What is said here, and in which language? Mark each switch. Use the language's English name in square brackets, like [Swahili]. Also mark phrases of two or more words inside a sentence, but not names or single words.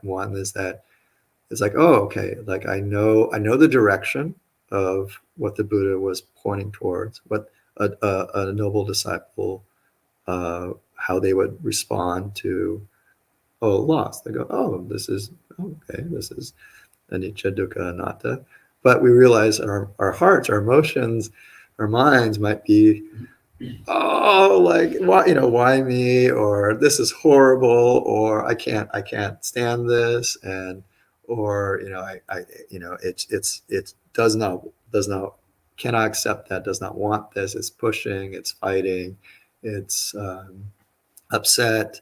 [English] One is that it's like, oh, okay, like I know the direction of what the Buddha was pointing towards, what a noble disciple, how they would respond to loss. They go, oh, this is okay, this is [Pali] anicca, dukkha, anatta. [English] But we realize our hearts, our emotions, our minds might be, oh, like, why me, or this is horrible, or I can't stand this, and or I it does not cannot accept that, does not want this, it's pushing, it's fighting, it's upset.